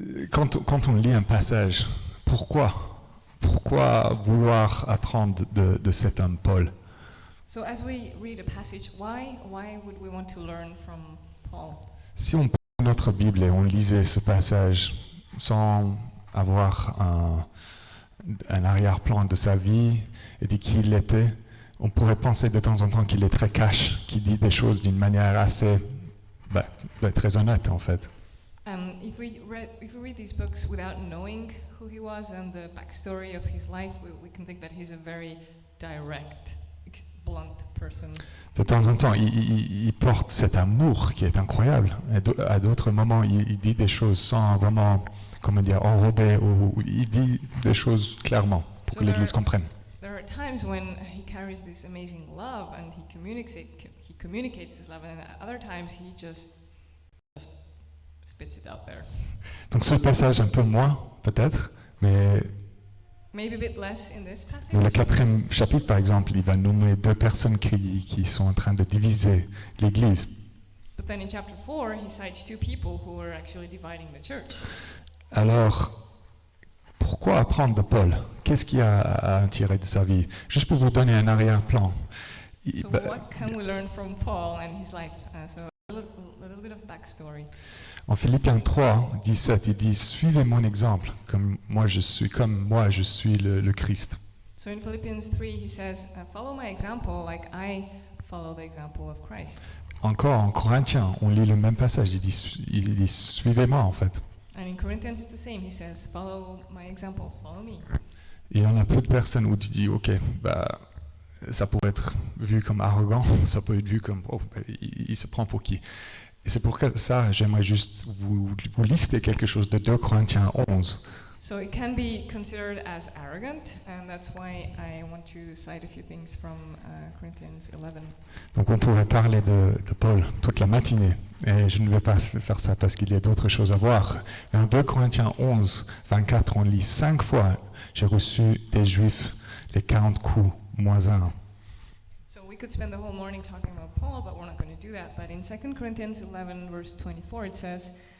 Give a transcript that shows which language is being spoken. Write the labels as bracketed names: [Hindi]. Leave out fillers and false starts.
[French] Quand on lit un passage, pourquoi vouloir apprendre de cet homme Paul? [English] So as we read a passage, why would we want to learn from Paul? [French] Si on prend notre Bible et on lisait ce passage sans avoir un arrière-plan de sa vie et de qui il était, on pourrait penser de temps en temps qu'il est très cash, qu'il dit des choses d'une manière assez très honnête en fait. [English] If we read these books without knowing who he was and the backstory of his life, we can think that he's a very direct, blunt person. [French] De temps en temps, il porte cet amour qui est incroyable. Et à d'autres moments, il dit des choses sans vraiment, enrober, ou il dit des choses clairement pour que l'Église comprenne. [English] There are times when he carries this amazing love and he communicates this love, and at other times he just spits it out there. [French] Donc ce passage un peu moins, peut-être, mais [English] Maybe a bit less in this passage. [French] dans le 4e chapitre, par exemple, il va nommer deux personnes qui sont en train de diviser l'Église. [English] But then in chapter 4, he cites two people who are actually dividing the church. [French] Alors, pourquoi apprendre de Paul? Qu'est-ce qu'il y a à en tirer de sa vie? Juste pour vous donner un arrière-plan. [English] So what can we learn from Paul and his life? So a little bit of backstory. [French] En Philippiens 3, 17, il dit « Suivez mon exemple, comme moi je suis le Christ. » [English] So in Philippians 3, he says, follow my example like I follow the example of Christ. [French] Encore en Corinthiens, on lit le même passage, il dit « Suivez-moi » en fait. [English] And in Corinthians, it's the same. He says, follow my examples, follow me. [French] Il y en a peu de personnes où tu dis « Ok, ça pourrait être vu comme arrogant, ça peut être vu comme il se prend pour qui ?» Et c'est pour ça j'aimerais juste vous lister quelque chose de 2 Corinthiens 11. [English] So it can be considered as arrogant, and that's why I want to cite a few things from Corinthians 11. [French] Donc on pourrait parler de Paul toute la matinée, et je ne vais pas faire ça parce qu'il y a d'autres choses à voir. Mais en 2 Corinthiens 11, 24, on lit 5 fois « J'ai reçu des Juifs les 40 coups moins un ». [English] So we could spend the whole morning talking about Paul, but we're not going to do that. But in 2 Corinthians 11, verse 24, it says,